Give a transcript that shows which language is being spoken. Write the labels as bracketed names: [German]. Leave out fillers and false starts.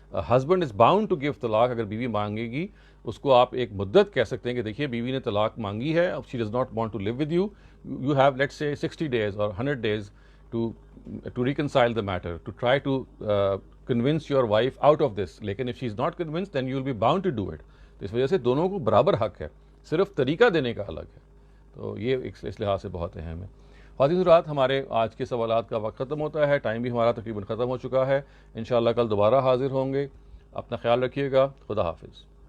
[English] Husband is bound to give طلاق. [Urdu] اگر بیوی مانگے گی اس کو آپ ایک مدت کہہ سکتے ہیں کہ دیکھیے بیوی نے طلاق مانگی ہے, [English] اب she does not want to live with you, you have let's say 60 days اور 100 days to reconcile the matter, to try to convince your wife out of this. لیکن if she is not convinced then you will be bound to do it. [Urdu] تو اس وجہ سے دونوں کو برابر حق ہے, صرف طریقہ دینے کا الگ ہے. تو یہ اس لحاظ سے بہت اہم ہے. خواتین حضرات, ہمارے آج کے سوالات کا وقت ختم ہوتا ہے, ٹائم بھی ہمارا تقریباً ختم ہو چکا ہے. انشاءاللہ کل دوبارہ حاضر ہوں گے. اپنا خیال رکھیے گا. خدا حافظ.